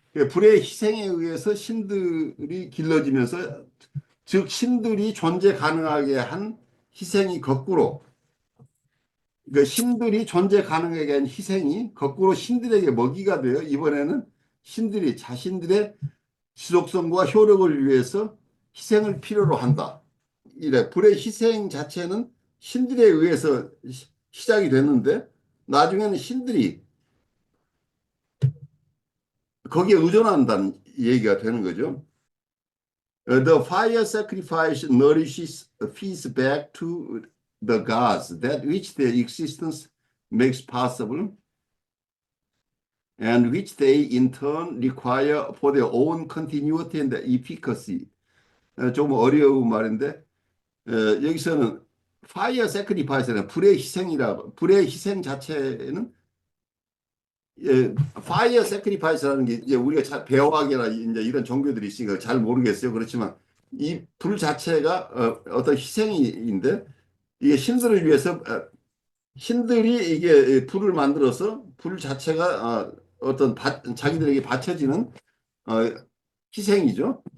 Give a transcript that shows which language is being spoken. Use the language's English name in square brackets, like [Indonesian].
[Korean] 불의 희생에 의해서 신들이 길러지면서 즉 신들이 존재 가능하게 한 희생이 거꾸로 그 신들이 존재 가능하게 한 희생이 거꾸로 신들에게 먹이가 되어 이번에는 신들이 자신들의 지속성과 효력을 위해서 희생을 필요로 한다. 이래 불의 희생 자체는 신들에 의해서 시작이 됐는데 나중에는 신들이 거기에 의존한다는 얘기가 되는 거죠. [English] The fire sacrifice nourishes, feeds back to the gods that which their existence makes possible and which they in turn require for their own continuity and efficacy. [Korean] 좀 어려운 말인데 여기서는 fire sacrifice는 불의 희생이라고 불의 희생 자체는 fire sacrifice라는 게 이제 우리가 잘 배워하기나 이제 이런 종교들이 있으니까 잘 모르겠어요. 그렇지만 이 불 자체가 어떤 희생인데 이게 신들을 위해서 신들이 이게 불을 만들어서 불 자체가 어떤 자기들에게 바쳐지는 어, 희생이죠.